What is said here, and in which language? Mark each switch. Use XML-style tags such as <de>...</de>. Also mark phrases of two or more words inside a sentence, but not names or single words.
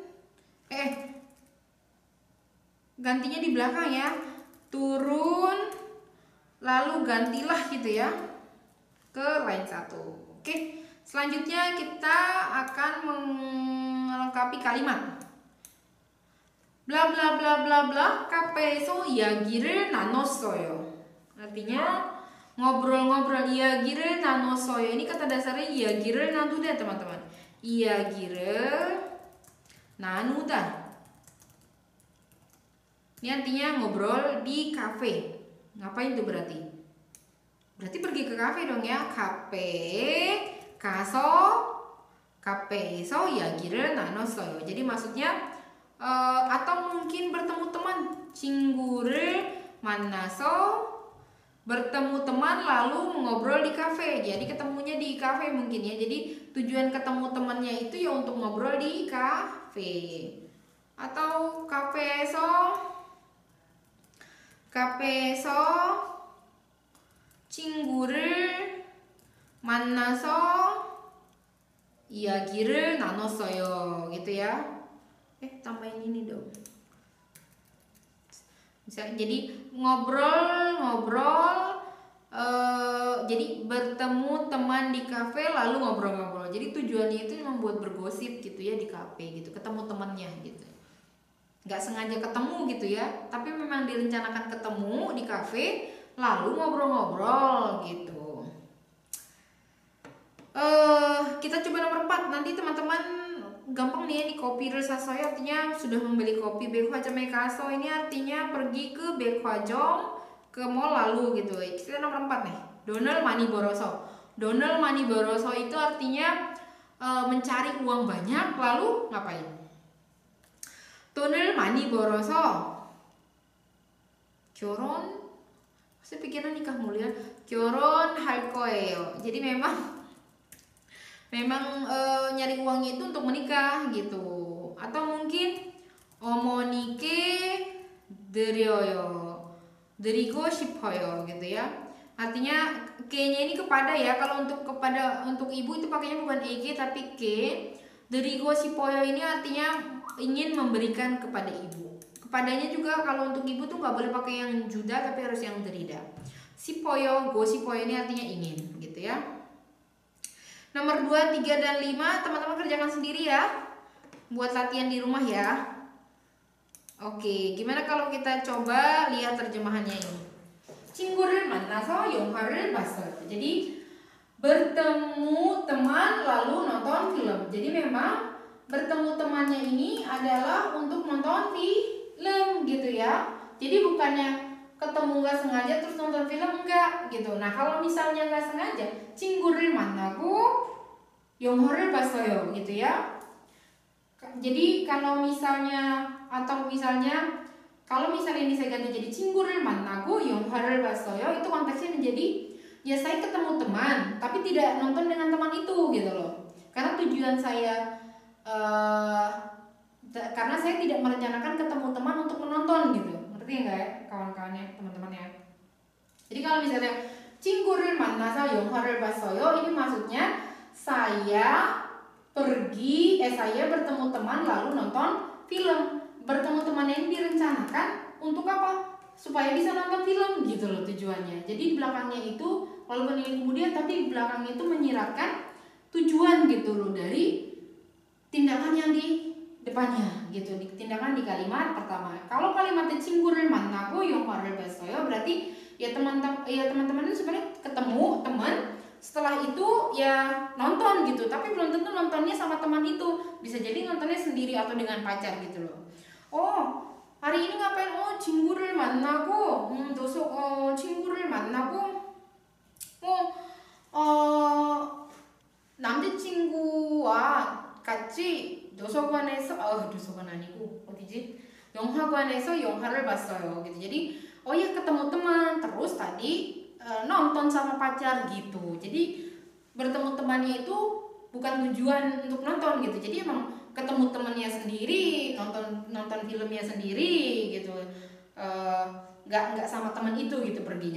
<id>Gantinya di belakang ya. Turun lalu gantilah gitu ya ke line 1. Oke. Selanjutnya kita akan melengkapi kalimat. Bla bla bla bla bla</id> <ko>카페에서 이야기를 나눴어요.</ko> <id>Artinya ngobrol-ngobrol,</id> <ko>이야기를 나눴어요.</ko> <id>Ini kata dasarnya</id> <ko>이야기를 나누다</ko> <id>teman-teman.</id> <ko>이야기를 나누다.</ko> <id>Ini artinya ngobrol di kafe. Ngapain tuh berarti? pergi ke kafe dong ya.</id> <ko>카페에서 이야기를 나눴어요.</ko> <id>Jadi maksudnya atau mungkin bertemu teman,</id> <ko>친구를 만나서</ko> <id>bertemu teman lalu ngobrol di kafe. Jadi ketemunya di kafe mungkin ya. Jadi tujuan ketemu temannya itu ya untuk ngobrol di kafe.</id> <ko>Atau 카페에서 친구를 만나서 이야기를 나눴어요.</ko> <id>Gitu ya. Tambahin ini dong. Jadi ngobrol-ngobrol, jadi bertemu teman di kafe lalu ngobrol-ngobrol. Jadi tujuannya itu membuat bergosip gitu ya di kafe gitu, ketemu temannya gitu. Nggak sengaja ketemu gitu ya, tapi memang direncanakan ketemu di kafe lalu ngobrol-ngobrol gitu. Kita coba nomor 4. Nanti teman-teman gampang nih ya di copy 사서요 artinya sudah membeli kopi.</id> <ko>백화점에 가서</ko> <id>ini artinya pergi ke 백화점, ke mall lalu gitu. Kita nomor 4 nih.</id> <ko>돈을 많이 벌어서. 돈을 많이 벌어서</ko> <id>itu artinya mencari uang banyak lalu ngapain?</id> <ko>돈을 많이 벌어서 결혼,</ko> <id>saya pikiran nikah mulia,</id> <ko>결혼할 거예요.</ko> <id>Jadi memang nyari uangnya itu untuk menikah gitu. Atau mungkin</id> <ko>어머니께 드리고 싶어요</ko> <id>gitu ya. Artinya ke-nya ini kepada ya. Kalau untuk ibu itu pakainya bukan eg tapi ke.</id> <ko>드리고 싶어요</ko> <id>ini artinya ingin memberikan kepada ibu. Kepadanya juga kalau untuk ibu tuh nggak boleh pakai yang juda tapi harus yang drida.</id> <ko>싶어요, 싶어요</ko> <id>ini artinya ingin gitu ya. Nomor 2, 3, dan 5 teman-teman kerjakan sendiri ya. Buat latihan di rumah ya. Oke, gimana kalau kita coba lihat terjemahannya ini.</id> <ko>친구를 만나서 영화를 봤어요.</ko> <id>Jadi bertemu teman lalu nonton film. Jadi memang bertemu temannya ini adalah untuk nonton film gitu ya. Jadi bukannya ketemu nggak sengaja terus nonton film enggak gitu. Nah kalau misalnya nggak sengaja,</id> <ko>친구를 만나고 영화를 봤어요</ko> <id>gitu ya. Jadi kalau misalnya ini saya ganti jadi</id> <ko>친구를 만나고 영화를 봤어요,</ko> <id>itu konteksnya menjadi ya saya ketemu teman tapi tidak nonton dengan teman itu gitu loh. Karena tujuan saya karena saya tidak merencanakan ketemu teman untuk menonton gitu. Ngerti enggak ya kawan-kawannya, teman-teman ya. Jadi kalau misalnya</id> <ko>친구를 만나서 영화를 봤어요,</ko> <id>ini maksudnya saya bertemu teman lalu nonton film. Bertemu temannya ini direncanakan untuk apa? Supaya bisa nonton film gitu loh tujuannya. Jadi di belakangnya itu walaupun ini kemudian tapi di belakangnya itu menyiratkan tujuan gitu loh dari tindakan yang di depannya gitu, tindakan di kalimat pertama. Kalau kalimatnya</id> <ko>친구를 만나고 영화를 봤어요</ko> <id>berarti ya teman-teman itu sebenarnya ketemu teman, setelah itu ya nonton gitu, tapi belum tentu nontonnya sama teman itu, bisa jadi nontonnya sendiri atau dengan pacar gitu loh. Oh hari ini ngapain?</id> <ko>Oh 친구를 만나고 친구를 만나고 남자친구와 같이 도서관 아니고 어디지? 영화관에서 영화를 봤어요 gitu.</ko> <id>Jadi oh ya ketemu teman terus tadi nonton sama pacar gitu. Jadi bertemu temannya itu bukan tujuan untuk nonton gitu. Jadi emang ketemu temannya sendiri, nonton filmnya sendiri gitu. Nggak sama teman itu gitu perginya.</id>